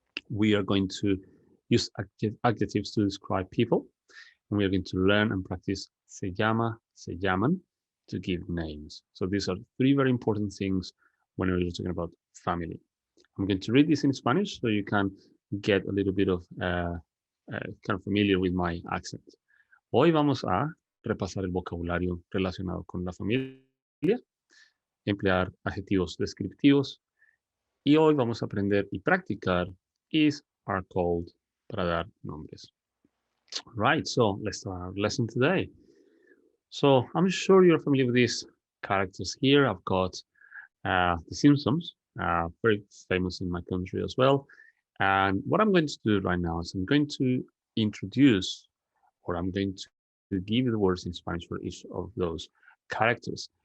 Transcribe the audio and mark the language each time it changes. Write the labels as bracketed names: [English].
[English] We are going to use adjectives to describe people, and we are going to learn and practice se llama, se llaman to give names. So these are three very important things when we're talking about family. I'm going to read this in Spanish so you can get a little bit of kind of familiar with my accent. [Spanish] Hoy vamos a repasar el vocabulario relacionado con la familia, emplear adjetivos descriptivos, y hoy vamos a aprender y practicar [English] is, are called [Spanish] para dar nombres. [English] Right, so let's start our lesson today. So I'm sure you're familiar with these characters here. I've got The Simpsons, very famous in my country as well. And what I'm going to do right now is I'm going to introduce, or I'm going to give the words in Spanish for each of those characters.